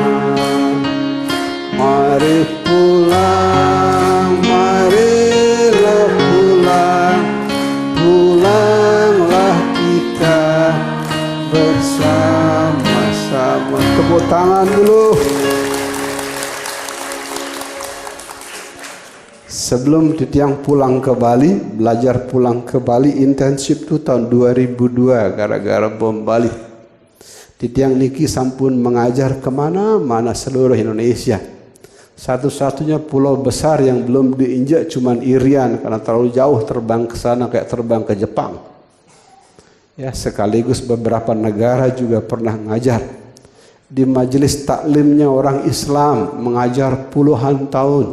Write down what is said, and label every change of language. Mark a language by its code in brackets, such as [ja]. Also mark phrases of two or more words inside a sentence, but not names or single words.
[id] Mari pulang, marilah pulang, pulanglah kita bersama-sama. Tepuk tangan dulu. Sebelum titiang pulang ke Bali, belajar pulang ke Bali intensif itu tahun 2002 gara-gara bom Bali. [ban] Titiang niki sampun [id] mengajar kemana-mana seluruh Indonesia. Satu-satunya pulau besar yang belum diinjak cuman Irian karena terlalu jauh terbang ke sana kayak terbang ke Jepang. Ya, sekaligus beberapa negara juga pernah ngajar. Di majelis taklimnya orang Islam mengajar puluhan tahun.